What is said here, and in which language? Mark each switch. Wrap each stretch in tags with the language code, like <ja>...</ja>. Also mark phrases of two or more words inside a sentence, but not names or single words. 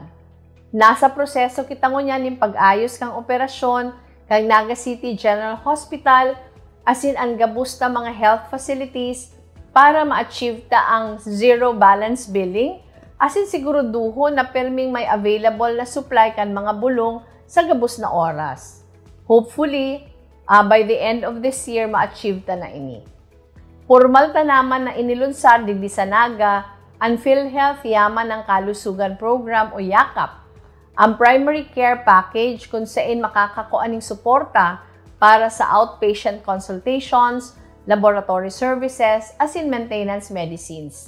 <bik>Nasa proseso kita ngunyan ng pag-ayos kang operasyon kang Naga City General Hospital asin ang gabusta mga</bik> <en>health facilities</en> <bik>para ma-achieve ta ang</bik> <en>zero balance billing</en> <bik>asin siguruduho na perming may available na supply kan mga bulong sa gabos na oras.</bik> <en>Hopefully, by the end of this year,</en> <bik>ma-achieve ta na ini. Formal ta naman na inilunsad digdi sa Naga ang PhilHealth Yaman ng Kalusugan Program o YAKAP, ang</bik> <en>primary care package</en> <bik>kung saan makakakuaning suporta para sa</bik> <en>outpatient consultations, laboratory services,</en> <bik>as in</bik> <en>maintenance medicines.</en>